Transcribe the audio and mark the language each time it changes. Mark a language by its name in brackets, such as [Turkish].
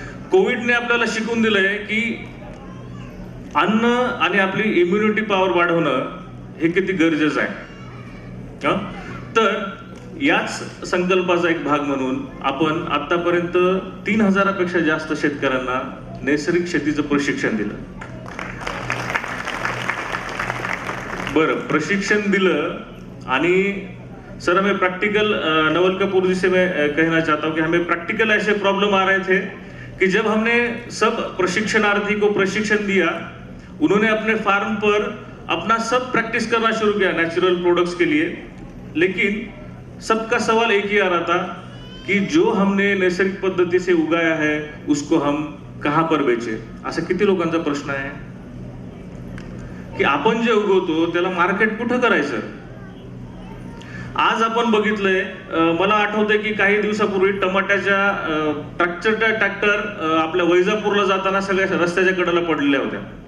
[Marathi] कोविडने आपल्याला शिकवून दिलंय की अन्न आणि आपली इम्युनिटी पॉवर वाढवणं हे किती गरजेचं आहे. तर याच संकल्पाचा एक भाग म्हणून आपण आतापर्यंत 3000पेक्षा जास्त शेतकऱ्यांना नैसर्गिक शेतीचं प्रशिक्षण दिलं. बरं, प्रशिक्षण दिलं आणि [Hindi] सर हमें प्रैक्टिकल नवल कपूर जी से मैं कहना चाहता हूँ कि हमें प्रैक्टिकल ऐसे प्रॉब्लम आ रहे थे कि जब हमने सब प्रशिक्षणार्थी को प्रशिक्षण दिया, उन्होंने अपने फार्म पर अपना सब प्रैक्टिस करना शुरू किया नेचुरल प्रोडक्ट्स के लिए, लेकिन सबका सवाल एक ही आ रहा था कि जो हमने नैसर्गिक पद्धति से उगाया है उसको हम कहाँ पर बेचे. [Marathi] असा किती लोकांचा प्रश्न आहे की आपण जे उगवतो त्याला मार्केट कुठं करायचं. आज आपण बघितलंय, मला आठवतंय की काही दिवसापूर्वी टमाट्याच्या ट्रॅक्टर आपल्या वैजापूरला जाताना सगळ्या रस्त्याच्या कडेला पडलेल्या होत्या.